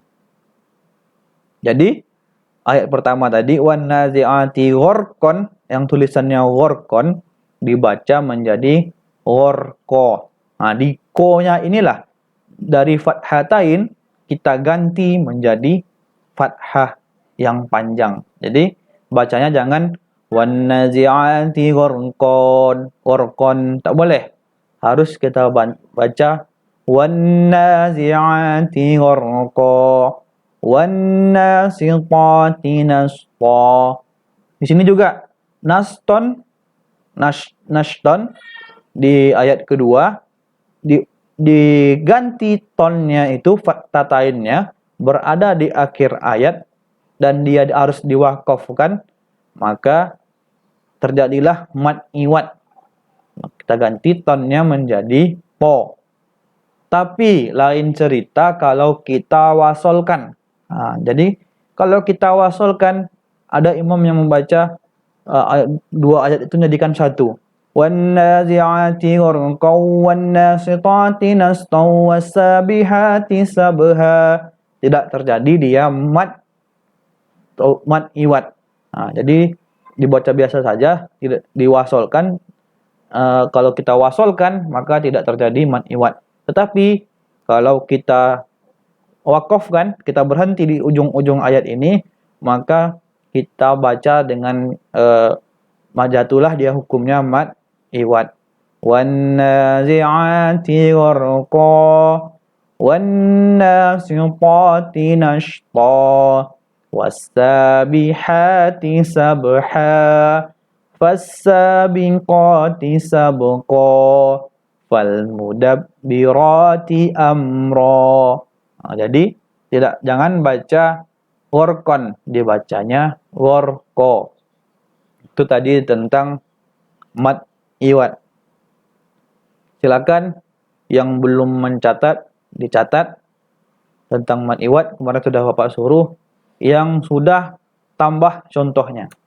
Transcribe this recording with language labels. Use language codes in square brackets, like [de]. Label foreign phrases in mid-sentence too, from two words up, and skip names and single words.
[id] Jadi ayat pertama tadi [ar] والنازعات غرقاً, [id] yang tulisannya gharqan dibaca menjadi gharqa. Nah, di ko-nya inilah dari fathatain kita ganti menjadi fathah yang panjang. Jadi bacanya jangan [ar] والنازعات غرقاً. [id] Gharqan tak boleh. Harus kita baca [ar] والنازعات غرقا والناشطات نشطا. [id] Di sini juga nashton di ayat kedua diganti tonnya itu fathatainnya berada di akhir ayat dan dia harus diwakafkan, maka terjadilah mad iwad. Kita ganti tonnya menjadi po. Tapi lain cerita kalau kita wasolkan. Jadi kalau kita wasolkan, ada imam yang membaca dua ayat itu menjadikan satu. [ar] والنازعات غرقا والناشطات نشطا والسابحات سبحا. [id] Tidak terjadi dia mat iwat. Jadi dibaca biasa saja, tidak diwasolkan. Kalau kita wasolkan maka tidak terjadi mat iwat. Tetapi kalau kita wakafkan, kita berhenti di ujung-ujung ayat ini, maka kita baca dengan majatulah, dia hukumnya mat iwat. [ar] والنازعات غرقا والناشطات نشطا والسابحات سبحا فالسابقات سبقا فالمدبرات أمرا. [id] Jadi jangan baca gharqan, dibacanya gharqa. Itu tadi tentang mat iwat. Silakan yang belum dicatat tentang mat iwat, kemarin sudah Bapak suruh, yang sudah tambah contohnya.